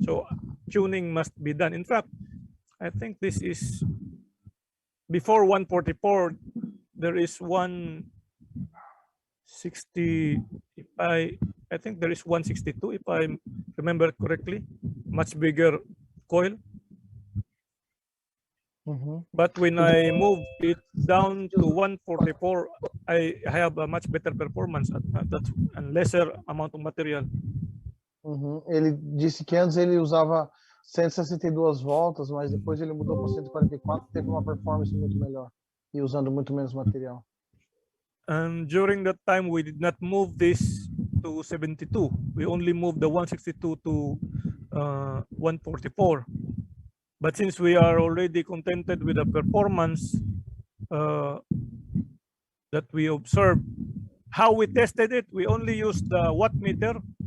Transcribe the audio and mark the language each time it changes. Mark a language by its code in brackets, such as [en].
[en] So tuning must be done. In fact, I think this is before 144, there is 160, I think there is 162, if I remember correctly, much bigger coil. But when I move it down to 144, I have a much better performance at that, and lesser amount of material. [pt] Ele disse que antes ele usava 162 voltas, mas depois ele mudou para 144, teve uma performance muito melhor e usando muito menos material. [en] And during that time, we did not move this to 72. We only moved the 162 to 144. But since we are already contented with the performance that we observed, how we tested it, we only used the wattmeter.